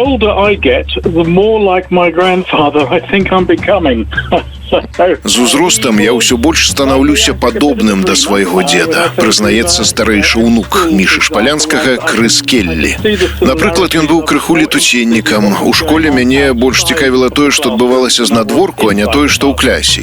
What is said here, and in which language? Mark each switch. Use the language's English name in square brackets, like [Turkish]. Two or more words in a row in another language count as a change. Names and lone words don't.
[English] older I get, the more like my grandfather I think I'm becoming. [Belarusian] З узростам я ўсё больш станаўлюся падобным да свайго дзеда, прызнаецца старэйшы ўнук Мішы Шпалянскага Крыс Келлі. Напрыклад, ён быў крыху летуценнікам. У школе мяне больш цікавіла тое, што адбывалася знадворку, а не тое, што ў клясе.